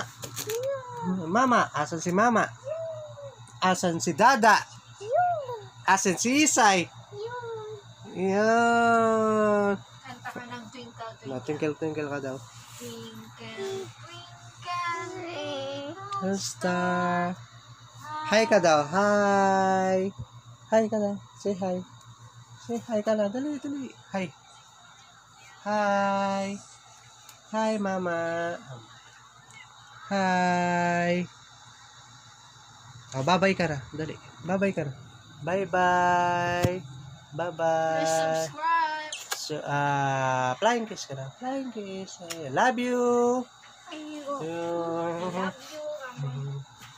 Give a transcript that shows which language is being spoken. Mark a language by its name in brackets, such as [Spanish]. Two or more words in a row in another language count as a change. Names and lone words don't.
[Filipino] Asan si Mama? Asan si Dada? Asan si Isay? Yan. Kanta ka ng twinkle, [English] Twinkle, twinkle [Filipino] ka daw. [English] twinkle, twinkle, Star. [Filipino] Hi ka daw. Hi. Hi ka daw. [English] Say hi. Say hi [Filipino] ka na. Dali. Hi. [English] Hi. Hi, Mama. [Filipino] Hi. Bye-bye ka na. Dali. Bye-bye ka na. [English] Bye-bye. Please subscribe. [Filipino] So, [English] flying kiss [Filipino] ka na. [English] Flying kiss. I love you. I love you.